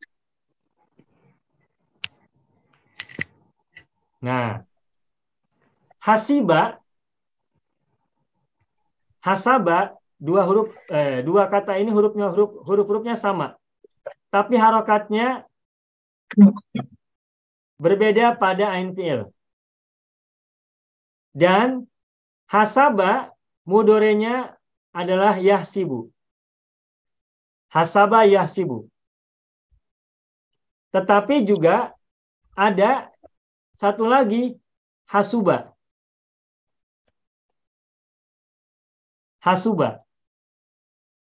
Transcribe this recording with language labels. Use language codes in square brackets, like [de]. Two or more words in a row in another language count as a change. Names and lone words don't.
[id] Nah, hasiba, hasaba, dua kata ini huruf-hurufnya sama. Tapi harokatnya berbeda pada [ar] ain fi'il. [id] Dan hasaba mudorenya adalah yahsibu. [ar] Hasaba yahsibu. [id] Tetapi juga ada satu lagi hasuba. [ar] Hasuba.